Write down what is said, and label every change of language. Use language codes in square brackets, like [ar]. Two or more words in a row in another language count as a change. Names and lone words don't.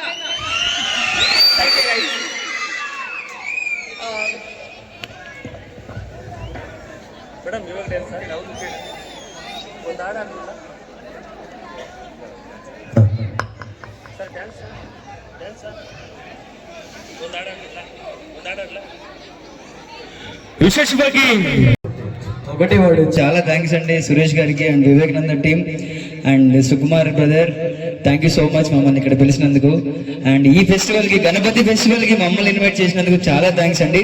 [kn] ಮೇಡಮ್ ಇವಾಗ ಡ್ಯಾನ್ಸ್ ಯಾವುದು ಕೇಳಿ ಒಂದು ಹಾಡು ಆಗಲಿಲ್ಲ ಸರ್. ಡ್ಯಾನ್ಸ್ ಡ್ಯಾನ್ಸ್ ಒಂದು ಹಾಡು ಆಗಲಿಲ್ಲ, ಒಂದು ಹಾಡು ಆಗಲ್ಲ. విశేషವಾಗಿ [te] ఒకటి వాడు చాలా థ్యాంక్స్ అండి సురేష్ గారికి అండ్ వివేకానంద [en] team and [te] సుకుమార్ బ్రదర్. [en] thank you so much [te] మమ్మల్ని ఇక్కడ పిలిచినందుకు. అండ్ ఈ ఫెస్టివల్ కి, గణపతి ఫెస్టివల్ కి మమ్మల్ని ఇన్వైట్ చేసినందుకు చాలా థ్యాంక్స్ అండి.